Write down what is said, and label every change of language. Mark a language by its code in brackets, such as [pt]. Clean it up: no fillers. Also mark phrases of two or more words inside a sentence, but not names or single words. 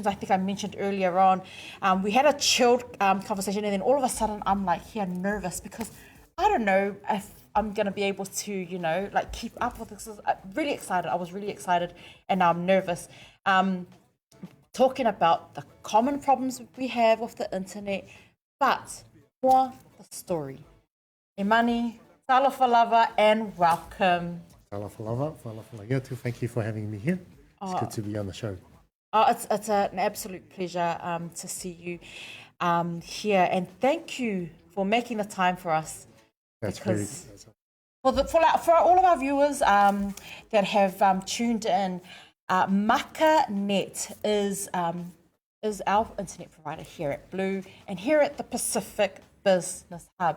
[en] I think I mentioned earlier on, we had a chilled conversation, and then all of a sudden I'm like here nervous because I don't know if I'm going to be able to, like keep up with this. I'm really excited. I was really excited, and now I'm nervous. Talking about the common problems we have with the internet, but more the story. Imani, [sm] talofa lava, [en] and welcome. [sm] Talofa lava, [en] thank you for having me here. It's good to be on the show. It's an absolute pleasure to see you here, and thank you for making the time for us. That's because for all of our viewers that have tuned in, MakaNet is our internet provider here at Blue and here at the Pacific Business Hub.